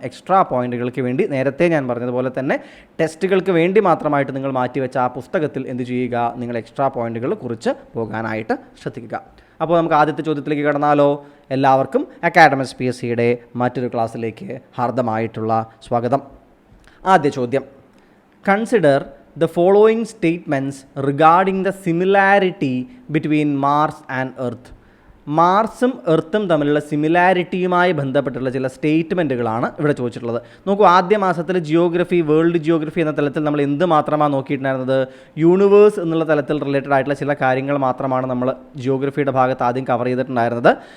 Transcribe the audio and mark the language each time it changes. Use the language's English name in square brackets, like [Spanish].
[Malayalam] Extra പോയിന്റുകൾക്ക് വേണ്ടി നേരത്തെ ഞാൻ പറഞ്ഞതുപോലെ തന്നെ ടെസ്റ്റുകൾക്ക് വേണ്ടി മാത്രമായിട്ട് നിങ്ങൾ മാറ്റിവെച്ച ആ പുസ്തകത്തിൽ എന്ത് ചെയ്യുക, നിങ്ങൾ എക്സ്ട്രാ പോയിന്റുകൾ കുറിച്ച് പോകാനായിട്ട് ശ്രദ്ധിക്കുക. അപ്പോൾ നമുക്ക് ആദ്യത്തെ ചോദ്യത്തിലേക്ക് കടന്നാലോ? എല്ലാവർക്കും അക്കാഡമിക്സ് PSCയുടെ മറ്റൊരു ക്ലാസ്സിലേക്ക് ഹാർദമായിട്ടുള്ള സ്വാഗതം. ആദ്യ ചോദ്യം: [English] Consider the following statements regarding the similarity between Mars and Earth. [Malayalam] മാർസും എർത്തും തമ്മിലുള്ള സിമിലാരിറ്റിയുമായി ബന്ധപ്പെട്ടുള്ള ചില സ്റ്റേറ്റ്മെൻറ്റുകളാണ് ഇവിടെ ചോദിച്ചിട്ടുള്ളത്. നോക്കൂ, ആദ്യ മാസത്തിൽ വേൾഡ് ജിയോഗ്രഫി എന്ന തലത്തിൽ നമ്മൾ എന്ത് മാത്രമാണ് നോക്കിയിട്ടുണ്ടായിരുന്നത്, യൂണിവേഴ്സ് എന്നുള്ള തലത്തിൽ റിലേറ്റഡ് ആയിട്ടുള്ള ചില കാര്യങ്ങൾ മാത്രമാണ് നമ്മൾ ജിയോഗ്രഫിയുടെ ഭാഗത്ത് ആദ്യം കവർ ചെയ്തിട്ടുണ്ടായിരുന്നത്.